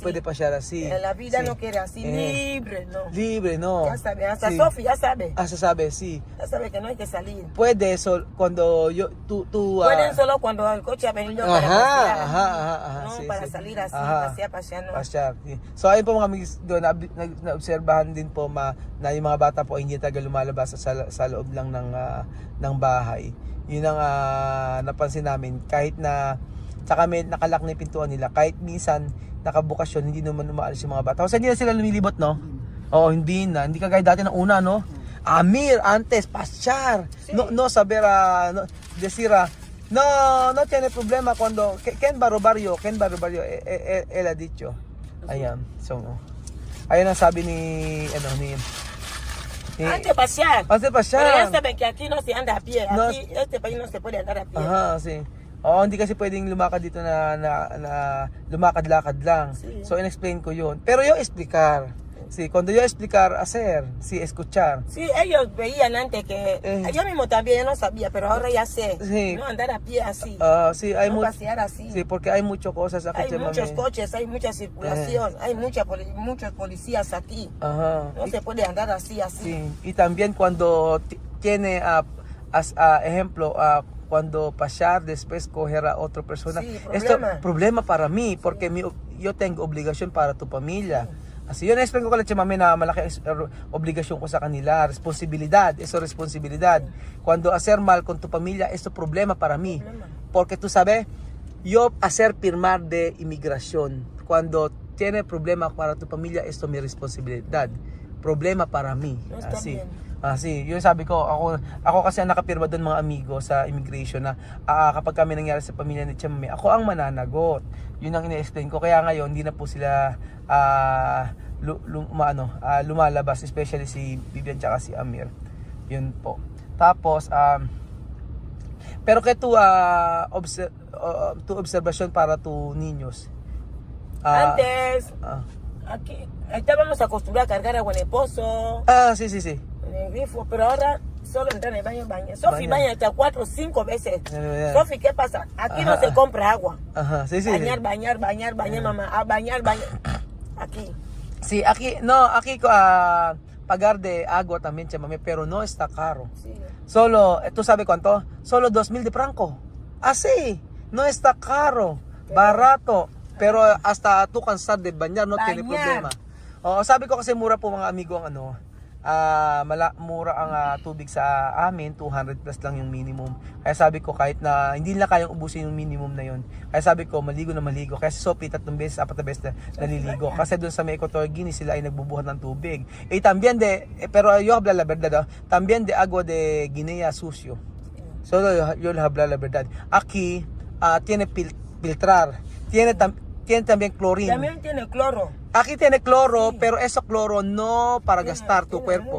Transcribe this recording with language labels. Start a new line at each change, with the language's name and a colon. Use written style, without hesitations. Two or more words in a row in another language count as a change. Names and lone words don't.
Spanish: No puede pasear así. En la vida sí. no quiere así, libre, no. Libre, no. Ya sabe, hasta sí. Sofi ya sabe. Hasta sabe, sí. Ya sabe que no hay que salir. Puede eso cuando tú pueden solo cuando el coche ha venido para pasear. Ajá, no, sí, para sí. salir así, pasear, no. Pasear.
Filipino: So ayun po mga amigos doon, naobserbahan din po na yung mga bata po hindi tagal lumalabas sa loob lang ng bahay. Yun ang napansin namin kahit na saka may nakalak na yung pintuan nila, kahit minsan nakabukas yun, hindi naman umaalis yung mga bata. Kasi hindi na sila lumilibot, no? Oo, hindi kagaya dati ng una, no? Amir,
Spanish: antes, pasear. Sí. No saber, decir, no tiene problema cuando, ¿quién va a robar yo? Él ha dicho.
Filipino: Ayan, so, ayan ang sabi ni
Spanish: antes pasear. Antes pasear. Pero ya saben que aquí no se anda a pie. Aquí, este país no se puede andar a pie. Ajá, sí.
Filipino: Oo, hindi kasi pwedeng lumakad dito na lumakad-lakad lang. Sí. So, in-explain ko yun.
Spanish: Pero yo explicar. Sí, cuando yo explicar, hacer, sí, escuchar. Sí, ellos veían antes que... yo mismo también no sabía, pero ahora ya sé. Sí. No andar a pie así. Sí, hay no pasear así. Sí, porque hay muchas cosas aquí. Hay muchos coches, hay mucha circulación, hay muchos policías aquí. Ajá. No se puede andar así. Sí, y también cuando tiene, ejemplo, cuando pasar después coger a otra persona. Sí, esto es problema para mí, porque yo tengo obligación para tu familia. Sí.
Filipino: Así yun, na-explain ko kala Chamame na malaki obligasyon ko sa kanila, responsibilidad,
Spanish: eso responsibilidad. Cuando hacer mal con tu familia, esto problema para mí. Porque tú sabes, yo hacer firmar de inmigración, cuando tiene problema para tu familia, esto mi responsabilidad. Problema para mí. No así. Así,
Filipino: yun sabi ko, ako kasi ang nakapirma doon mga amigo sa immigration na kapag kami nangyari sa pamilya ni Chamame, ako ang mananagot. Yun ang ina-explain ko. Kaya ngayon, hindi na po sila lumalabas, especially si Vivian tsaka si Amir. Yun po. Tapos,
Spanish: pero que tu observación para tu niños. Antes, aquí estábamos acostumbrados a cargar agua en el pozo. Sí. En el grifo, pero ahora solo entrar en el baño. Sofi baña hasta 4 o 5 veces. Sofi, ¿qué pasa? Aquí no se compra agua. Ajá, sí. Bañar, mamá. Bañar. Aquí. Sí, aquí pagar de agua también, Chamame, pero no está caro. Sí. Solo, ¿tú sabes cuánto? Solo 2,000 de franco. Así, no está caro, barato. Pero hasta tú cansar de bañar, no tiene problema.
Filipino: Sabi ko kasi mura po mga amigo ang mura ang tubig sa amin, 200 plus lang yung minimum. Kaya sabi ko kahit na hindi nila kayang ubusin yung minimum na yun, kaya sabi ko maligo na maligo. Kaya si Sophie 3 beses, 4 beses na naliligo. Kasi doon sa may Equatorial Guinea sila ay nagbubuhat ng tubig.
Spanish: También pero yo habla la verdad, también de agua de Guinea sucio. So yo habla la verdad. Aquí tiene filtrar, tiene también clorina. También tiene cloro. Aquí tiene cloro, pero eso cloro no para gastar tu cuerpo.